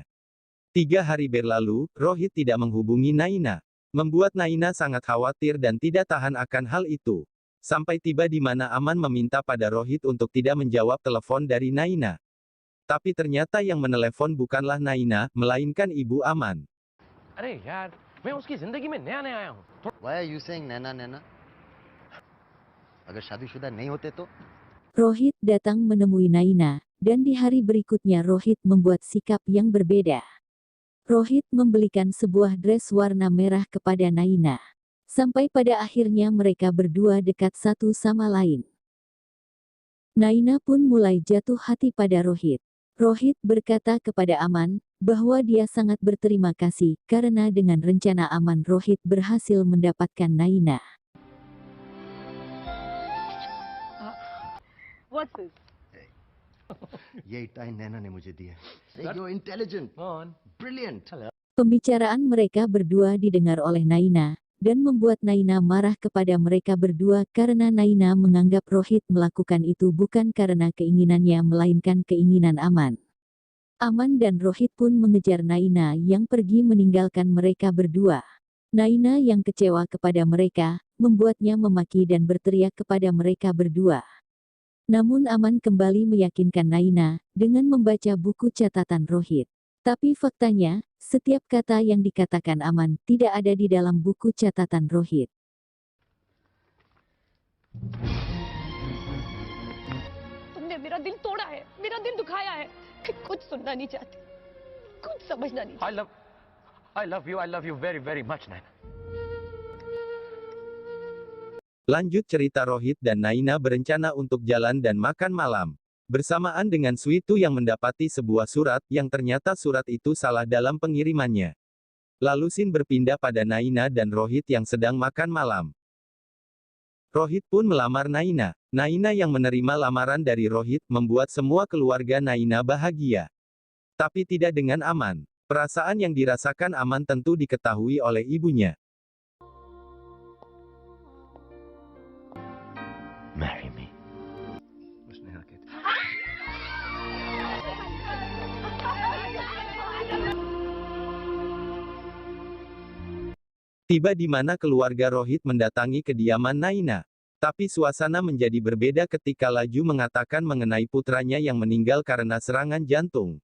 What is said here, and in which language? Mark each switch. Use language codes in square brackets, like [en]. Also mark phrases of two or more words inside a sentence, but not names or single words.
[id] 3 hari berlalu, Rohit tidak menghubungi Naina. Membuat Naina sangat khawatir dan tidak tahan akan hal itu. Sampai tiba di mana Aman meminta pada Rohit untuk tidak menjawab telepon dari Naina. Tapi ternyata yang menelepon bukanlah Naina, melainkan ibu Aman. [hi] अरे यार, मैं उसकी जिंदगी में नया नया आया हूँ. [en] Why are you saying नैना नैना? [hi] अगर शादीशुदा नहीं होते तो? [id] Rohit datang menemui Naina, dan di hari berikutnya Rohit membuat sikap yang berbeda. Rohit membelikan sebuah dress warna merah kepada Naina. Sampai pada akhirnya mereka berdua dekat satu sama lain. Naina pun mulai jatuh hati pada Rohit. Rohit berkata kepada Aman, bahwa dia sangat berterima kasih, karena dengan rencana Aman Rohit berhasil mendapatkan Naina. [en] What's this? [hi] यही टाइम नैना ने मुझे दिया. [en] You're intelligent, brilliant. [id] Pembicaraan mereka berdua didengar oleh Naina, dan membuat Naina marah kepada mereka berdua karena Naina menganggap Rohit melakukan itu bukan karena keinginannya melainkan keinginan Aman. Aman dan Rohit pun mengejar Naina yang pergi meninggalkan mereka berdua. Naina yang kecewa kepada mereka, membuatnya memaki dan berteriak kepada mereka berdua. Namun Aman kembali meyakinkan Naina, dengan membaca buku catatan Rohit. Tapi faktanya, setiap kata yang dikatakan Aman tidak ada di dalam buku catatan Rohit. [hi] तुमने मेरा दिल तोड़ा है, मेरा दिल दुखाया है. कुछ सुनना नहीं चाहती, कुछ समझना नहीं. [en] I love you very, very much, Naina. [id] Lanjut cerita Rohit dan Naina berencana untuk jalan dan makan malam. Bersamaan dengan Switu yang mendapati sebuah surat, yang ternyata surat itu salah dalam pengirimannya. Lalu Sin berpindah pada Naina dan Rohit yang sedang makan malam. Rohit pun melamar Naina. Naina yang menerima lamaran dari Rohit, membuat semua keluarga Naina bahagia. Tapi tidak dengan Aman. Perasaan yang dirasakan Aman tentu diketahui oleh ibunya. [en] Marry me. [hi] उसने हाँ कहती. [id] Tiba di mana keluarga Rohit mendatangi kediaman Naina. Tapi suasana menjadi berbeda ketika Laju mengatakan mengenai putranya yang meninggal karena serangan jantung.